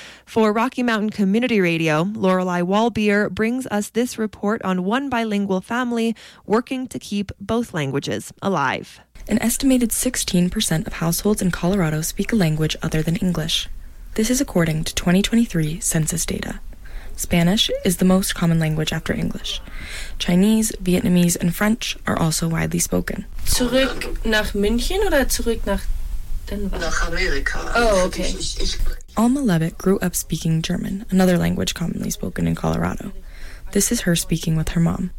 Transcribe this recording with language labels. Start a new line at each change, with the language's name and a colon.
English: For Rocky Mountain Community Radio, Lorelei Walbier brings us this report on one bilingual family working to keep both languages alive. An estimated 16% of households in Colorado speak a language other than English. This is according to 2023 census data. Spanish is the most common language after English. Chinese, Vietnamese, and French are also widely spoken.
German: Zurück nach München oder zurück nach Denver? Nach Amerika.
English: Oh, okay. Alma Levitt grew up speaking German, another language commonly spoken in Colorado. This is her speaking with her mom.